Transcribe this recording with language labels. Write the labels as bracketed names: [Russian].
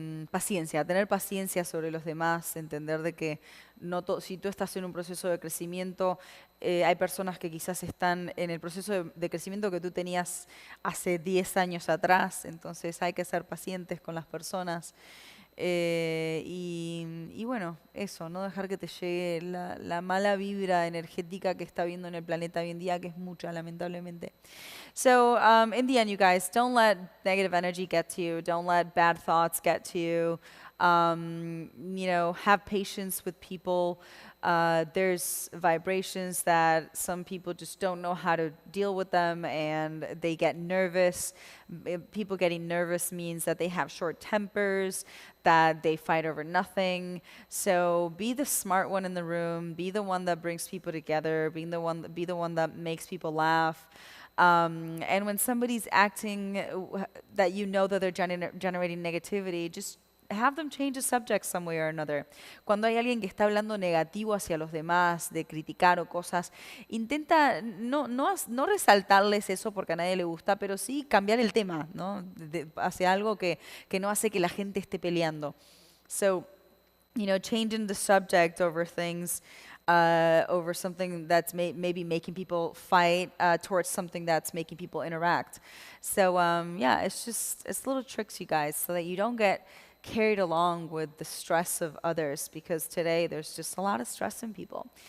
[Spanish] Paciencia, tener paciencia sobre los demás, entender de que si tú estás en un proceso de crecimiento, hay personas que quizás están en el proceso de crecimiento que tú tenías hace 10 años atrás, entonces hay que ser pacientes con las personas. Y bueno, eso, no dejar que te llegue la mala vibra energética que está viendo en el planeta hoy en día, que es mucha, lamentablemente. [English] So, in the end, you guys, don't let negative energy get to you. Don't let bad thoughts get to you. Have patience with people. There's vibrations that some people just don't know how to deal with them, and they get nervous. People getting nervous means that they have short tempers, that they fight over nothing. So be the smart one in the room. Be the one that brings people together. Be the one that makes people laugh. And when somebody's acting that you know that they're generating negativity, just have them change the subject some way or another. [Spanish] Cuando hay alguien que está hablando negativo hacia los demás, de criticar o cosas, intenta no resaltarles eso porque a nadie le gusta, pero sí cambiar el tema, ¿no? Hacia algo que no hace que la gente esté peleando. [English] So, changing the subject over things, over something that's maybe making people fight, towards something that's making people interact. So it's little tricks, you guys, so that you don't get carried along with the stress of others, because today there's just a lot of stress in people.